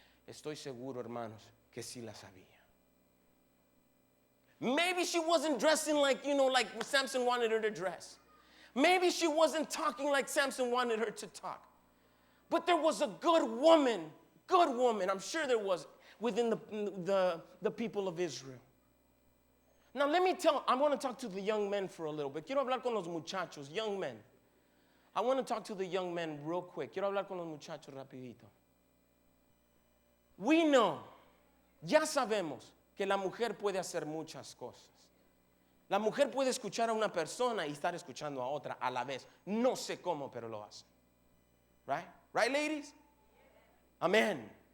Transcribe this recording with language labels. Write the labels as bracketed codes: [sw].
[es] Estoy seguro, hermanos, que sí la sabía. [en] Maybe she wasn't dressing like Samson wanted her to dress. Maybe she wasn't talking like Samson wanted her to talk. But there was a good woman, I'm sure there was, within the people of Israel. Now I want to talk to the young men for a little bit. [es] Quiero hablar con los muchachos, [en] young men. I want to talk to the young men real quick. [es] Quiero hablar con los muchachos rapidito. [en] We know, [es] ya sabemos, que la mujer puede hacer muchas cosas. La mujer puede escuchar a una persona y estar escuchando a otra a la vez. No sé cómo, pero lo hace. [en] Right? Right, ladies? [es] Amén.